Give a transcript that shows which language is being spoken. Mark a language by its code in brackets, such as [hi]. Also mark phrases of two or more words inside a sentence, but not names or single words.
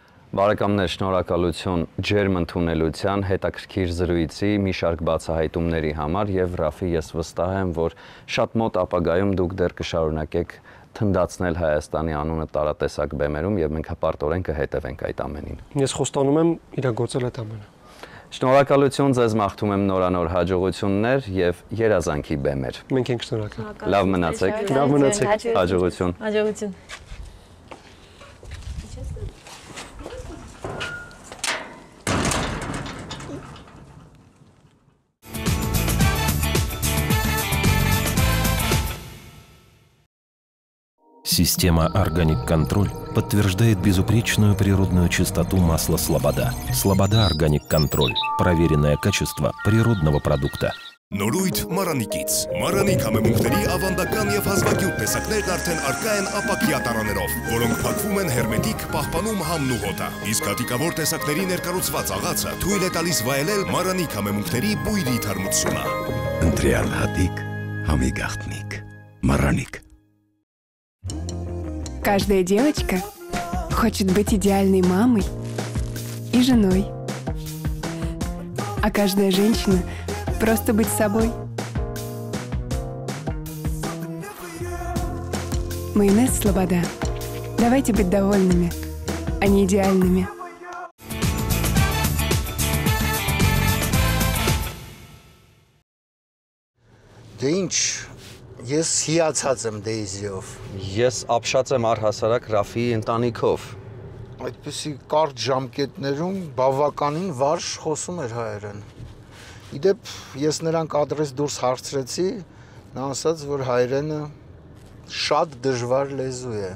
[hy] Բարեկամներ, շնորհակալություն ջերմ ընդունելության, հետաքրքիր զրույցի, մի շարք բացահայտումների համար եւ Ռաֆի, ես վստահ եմ, որ շատ մոտ ապագայում դուք դեռ կշարունակեք թնդացնել Հայաստանի անունը տարատեսակ բեմերում եւ մենք հպարտորեն կհետևենք այդ ամենին։ Ես խոստանում եմ իրագործել այդ ամենը։ Շնորհակալություն ձեզ, մաղթում եմ նորանոր հաջողություններ եւ երազանքի բեմեր։ Մենք ենք շնորհակալ։ Լավ մնացեք։ Լավ մնացեք։ Հաջողություն։ Հաջողություն։ [ru] Система «Органик Контроль» подтверждает безупречную природную чистоту масла «Слобода». «Слобода Органик Контроль» – проверенное качество природного продукта. [hy] Նորույթ Մարանիկից։ Մարանիկ համեմունքների ավանդական եւ հազվագյուտ տեսակներն արդեն առկա են ապակյա տարաներով, որոնք փակվում են հերմետիկ, պահպանում համն ու հոտը։ Իսկ հատիկավոր տեսակների ներկառուցված աղացը թույլ է տալիս վայելել Մարանիկ համեմունքների բույրի թարմությունը։ Ընտրյալ հատիկ, համի գաղտնիք, Мараник. [ru] Каждая девочка хочет быть идеальной мамой и женой. А каждая женщина просто быть собой. Майонез «Слобода». Давайте быть довольными, а не идеальными. [hy] Դե ինչ, ես հիացած եմ Դեյզիով։ Ես ապշած եմ առհասարակ Ռաֆիի ընտանիքով։ Այդպիսի կարճ ժամկետներում բավականին վարժ խոսում էր հայերեն։ Իդեպ ես նրան կադրես դուրս հարցրեցի, նա ասաց, որ հայերենը շատ դժվար լեզու է։